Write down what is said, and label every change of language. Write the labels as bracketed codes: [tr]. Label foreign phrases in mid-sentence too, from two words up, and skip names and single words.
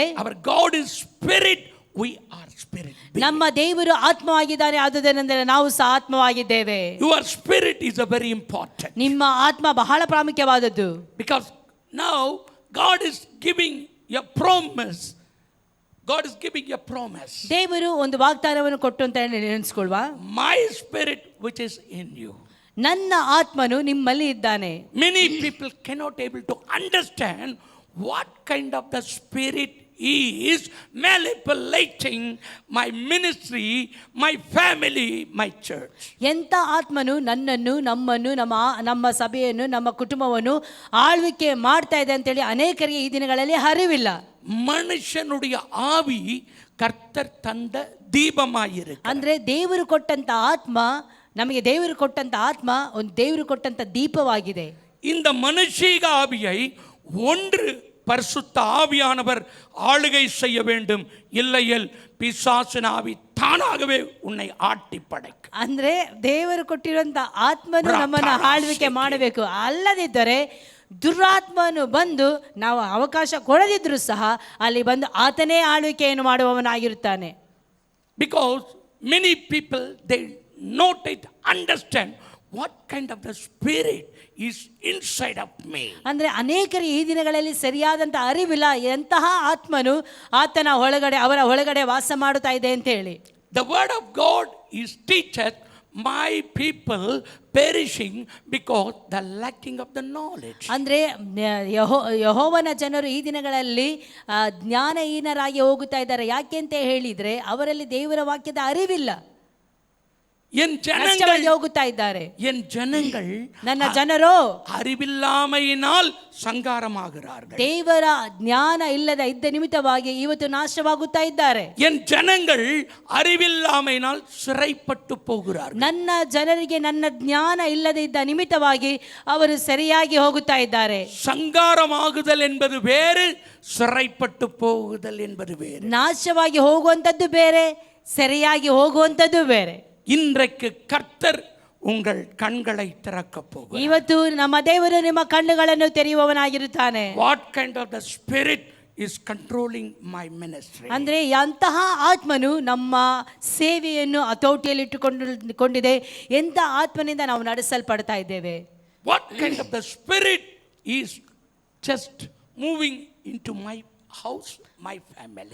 [en] our God is spirit, we are spirit. [kn] ನಮ್ಮ ದೇವರು ಆತ್ಮವಾಗಿದ್ದಾನೆ, ಆದುದರಿಂದ ನಾವು ಸಹ ಆತ್ಮವಾಗಿದ್ದೇವೆ. [en] Your spirit is a very important. [kn] ನಿಮ್ಮ ಆತ್ಮ ಬಹಳ ಪ್ರಾಮುಖ್ಯವಾದದ್ದು. [en] Because now God is giving a promise. God is giving a promise. [kn] ದೇವರು ಒಂದು ವಾಗ್ದಾನವನ್ನು ಕೊಟ್ಟು ಅಂತ ನೆನೆಸ್ಕೊಳ್ವಾ. [en] My spirit which is in you. [kn] ನನ್ನ ಆತ್ಮನು ನಿಮ್ಮಲ್ಲಿ ಇದ್ದಾನೆ. [en] Many people cannot able to understand what kind of the spirit is manipulating my ministry, my family, my church. [kn] ಎಂಥ ಆತ್ಮನು ನನ್ನನ್ನು, ನಮ್ಮನ್ನು, ನಮ್ಮ ಸಭೆಯನ್ನು, ನಮ್ಮ ಕುಟುಂಬವನ್ನು ಆಳ್ವಿಕೆ ಮಾಡ್ತಾ ಇದೆ ಅಂತೇಳಿ ಅನೇಕರಿಗೆ ಈ ದಿನಗಳಲ್ಲಿ ಅರಿವಿಲ್ಲ. [ta] மனுஷனுடைய ஆவி கர்த்தர் தந்த தீபமாயிரு. [kn] ಅಂದ್ರೆ ದೇವರು ಕೊಟ್ಟಂತ ಆತ್ಮ, ನಮಗೆ ದೇವರು ಕೊಟ್ಟಂತ ಆತ್ಮ ಒಂದು ದೇವರು ಕೊಟ್ಟಂತ ದೀಪವಾಗಿದೆ. [ta] இந்த மனுஷீக ஆவியை ஒன்று பரிசுத்த ஆவியானவர் ஆளுகை செய்ய வேண்டும், இல்லையேல் பிசாசின் ஆவி தானாகவே உன்னை ஆட்டி படைக்கும். [kn] ಅಂದ್ರೆ ದೇವರು ಕೊಟ್ಟಿರುವಂತ ಆತ್ಮನು ನಮ್ಮನ್ನು ಆಳ್ವಿಕೆ ಮಾಡಬೇಕು. ಅಲ್ಲದಿದ್ದರೆ ದುರಾತ್ಮನು ಬಂದು ನಾವು ಅವಕಾಶ ಕೊಡದಿದ್ರು ಸಹ ಅಲ್ಲಿ ಬಂದು ಆತನೇ ಆಳ್ವಿಕೆಯನ್ನು ಮಾಡುವವನಾಗಿರುತ್ತಾನೆ. [en] Because many people they not understand what kind of the spirit is inside of me. [kn] ಅಂದ್ರೆ ಅನೇಕರು ಈ ದಿನಗಳಲ್ಲಿ ಸರಿಯಾದಂತ ಅರಿವಿಲ್ಲ ಎಂತಹ ಆತ್ಮನು ಆತನ ಒಳಗಡೆ, ಅವರ ಒಳಗಡೆ ವಾಸ ಮಾಡುತ್ತಾ ಇದೆ ಅಂತ ಹೇಳಿ. [en] The word of God is teacheth my people perishing because the lacking of the knowledge. [kn] ಅಂದ್ರೆ ಯೆಹೋವನ ಜನರು ಈ ದಿನಗಳಲ್ಲಿ ಜ್ಞಾನಹೀನರಾಗಿ ಹೋಗುತ್ತಾ ಇದ್ದಾರೆ. ಯಾಕೆ ಅಂತ ಹೇಳಿದ್ರೆ ಅವರಲ್ಲಿ ದೇವರ ವಾಕ್ಯದ ಅರಿವಿಲ್ಲ, [ta] என் ஜனங்கள் [kn] ಹೋಗುತ್ತಾ ಇದ್ದಾರೆ. [ta] என் ஜனங்கள் [kn] ನನ್ನ ಜನರು [ta] அறிவில்லாமையினால் சங்காரமாகிறார்கள். [kn] ದೇವರ ಜ್ಞಾನ ಇಲ್ಲದ ಇದ್ದ ನಿಮಿತ್ತವಾಗಿ ಇವತ್ತು ನಾಶವಾಗುತ್ತಾ ಇದ್ದಾರೆ. [ta] என் ஜனங்கள் அறிவில்லாமையினால் சிறைப்பட்டு போகிறார்கள். [kn] ನನ್ನ ಜನರಿಗೆ ನನ್ನ ಜ್ಞಾನ ಇಲ್ಲದೆ ಇದ್ದ ನಿಮಿತ್ತವಾಗಿ ಅವರು ಸರಿಯಾಗಿ ಹೋಗುತ್ತಾ ಇದ್ದಾರೆ. [ta] சங்காரமாகுதல் என்பது வேறு, சிறைப்பட்டு போகுதல் என்பது வேறு. [kn] ನಾಶವಾಗಿ ಹೋಗುವಂಥದ್ದು ಬೇರೆ, ಸರಿಯಾಗಿ ಹೋಗುವಂಥದ್ದು ಬೇರೆ. [ta] இன்றைக்கு கர்த்தர் உங்கள் கண்களை திறக்க போகிறார். [kn] ಇವತ್ತು ನಮ್ಮ ದೇವರು ನಿಮ್ಮ ಕಣ್ಣುಗಳನ್ನು ತೆರೆಯುವವನಾಗಿರುತ್ತಾನೆ. [en] What kind of the spirit is controlling my ministry? [kn] ಅಂದ್ರೆ ಎಂತಹ ಆತ್ಮನು ನಮ್ಮ ಸೇವೆಯನ್ನು ಹತೋಟಿಯಲ್ಲಿ ಇಟ್ಟುಕೊಂಡಿದೆ, ಎಂಥ ಆತ್ಮನಿಂದ ನಾವು ನಡೆಸಲ್ಪಡ್ತಾ ಇದ್ದೇವೆ. [en] What kind of the spirit is just moving into my house, my family?